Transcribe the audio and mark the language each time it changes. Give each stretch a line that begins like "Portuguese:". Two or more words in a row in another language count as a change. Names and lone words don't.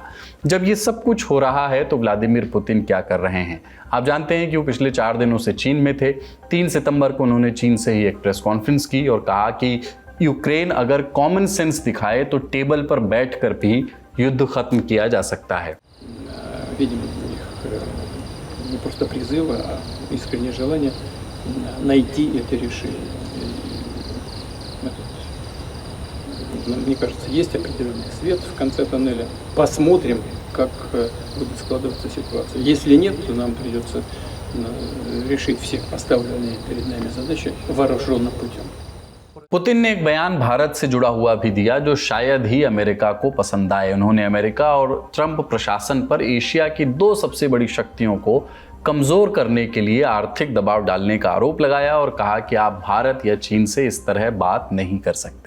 Hindi: जब ये सब कुछ हो रहा है तो व्लादिमीर पुतिन क्या कर रहे हैं? आप जानते हैं कि वो पिछले 4 दिनों से चीन में थे। 3 सितंबर को उन्होंने चीन से ही एक
English: press conference
Hindi: की और कहा कि यूक्रेन अगर
English: common sense
Hindi: दिखाए तो टेबल पर बैठकर भी युद्ध खत्म किया जा सकता है।
Russian: Видимо, у них не просто призывы, а искреннее желание найти это решение. Мне кажется, есть определенный свет в конце тоннеля. Посмотрим, как будет складываться ситуация. Если нет, то нам придется решить все поставленные перед нами задачи вооруженным путем.
Hindi: पुतिन ने एक बयान भारत से जुड़ा हुआ भी दिया जो शायद ही अमेरिका को पसंद आए। उन्होंने अमेरिका और ट्रंप प्रशासन पर एशिया की 2 सबसे बड़ी शक्तियों को कमजोर करने के लिए आर्थिक दबाव डालने का आरोप लगाया और कहा कि आप भारत या चीन से इस तरह बात नहीं कर सकते।